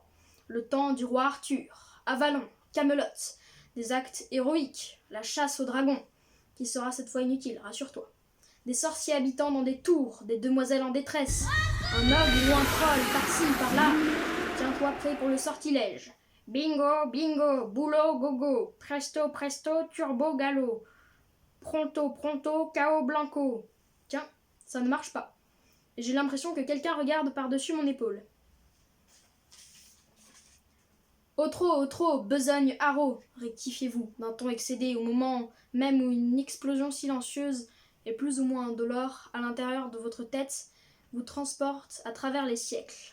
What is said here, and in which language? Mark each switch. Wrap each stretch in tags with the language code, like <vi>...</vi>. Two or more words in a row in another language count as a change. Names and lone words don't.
<fr>Le temps du roi Arthur, Avalon, Camelot, des actes héroïques, la chasse aux dragons, qui sera cette fois inutile, rassure-toi. Des sorciers habitant dans des tours, des demoiselles en détresse, un ogre ou un troll par-ci, par-là. Tiens-toi prêt pour le sortilège. Bingo, bingo, boulot, gogo, presto, presto, turbo, gallo. Pronto, pronto, cao blanco. Tiens, ça ne marche pas. J'ai l'impression que quelqu'un regarde par-dessus mon épaule. Au trop, besogne, haro, rectifiez-vous, d'un ton excédé au moment même où une explosion silencieuse et plus ou moins indolore à l'intérieur de votre tête vous transporte à travers les siècles.</fr>